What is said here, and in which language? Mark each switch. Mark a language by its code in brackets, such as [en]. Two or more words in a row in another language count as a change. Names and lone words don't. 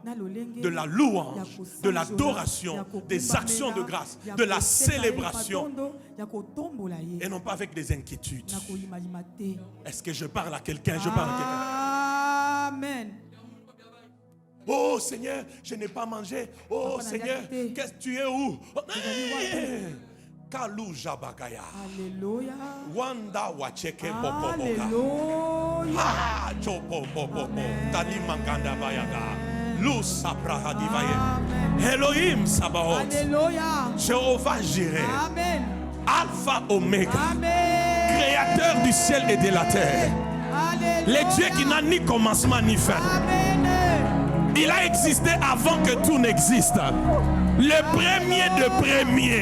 [fr] De la louange, de l'adoration, des actions de grâce, de la célébration, et non pas avec des inquiétudes. Est-ce que je parle à quelqu'un? Je parle à quelqu'un. Amen. Oh Seigneur, je n'ai pas mangé. Oh Seigneur, qu'est-ce que tu es où? Kalou Jabagaya. Alléluia. Wanda Wacheke Popoboka. Alléluia. Ah, Chopo Popopo. Tani Manganda Bayaga. Luz Abraha Divaye. Elohim Sabaoth. Alléluia. Jéhovah Jireh. Amen. Alpha Omega. Amen. Créateur du ciel et de la terre. Alléluia. Le Dieu qui n'a ni commencement ni fin. Amen. Il a existé avant que tout n'existe. Le premier de premiers.